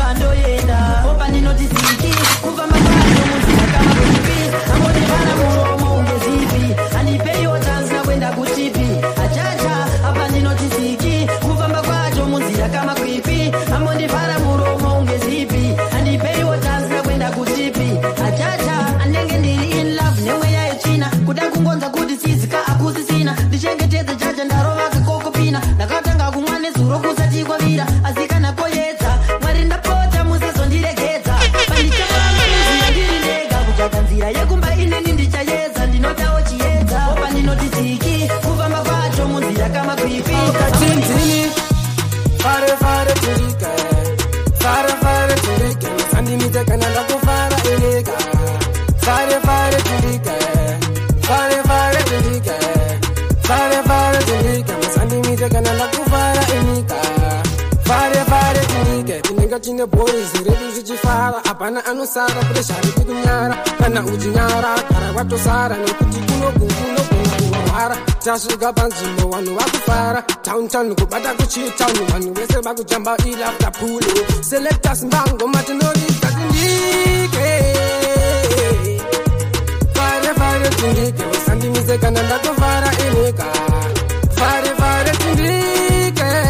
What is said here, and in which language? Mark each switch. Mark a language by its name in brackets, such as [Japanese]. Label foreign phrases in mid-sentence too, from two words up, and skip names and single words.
[Shona] opa ndinotiziki kufamba kwacho munzira kamakwikwi ambonivhara muromo ungezipi handipeiwo tanzina kuenda kutipi achacha apa ndinotiziki kufamba kwacho munzira kamakwikwi ambonivhara muromo ungezipi handipeiwo tanzina kuenda kutipi achacha anenge ndiri [English] in love [Shona] nemweya yechina kuda kungonza kuti sizika akusisina ndichengetedze chacha ndarova kakokopina ndakatanga kumwa nezuro kusatikwavira azikana poyedza mwari ndapota musazondiregedza pandichafamba munzira ndiri ndega kutsvaga nzira yekumba inini ndichayedza ndinodawo chiedza opa ndinotiziki kufamba kwacho munzira kamakwikwi Katinzini fare fare turika fare fare turika sandimite kana ndakufara eleka fare fare turika fare fare turika fare fare turika sandimite kana ndakufara eleka fare fare turika tinenga chine boys redu zichifara apana anosara pressure kunyara kana uchinyara kara watosara nekuti kuno hara tasvika panzvimbo vanhu vakufara towntown kubata kuchitown vanhu vese vakujamba ilafta pulo selectas mbangoma tinoridza tindike fare tindike usandimise kana ndatovara enyika fare tindike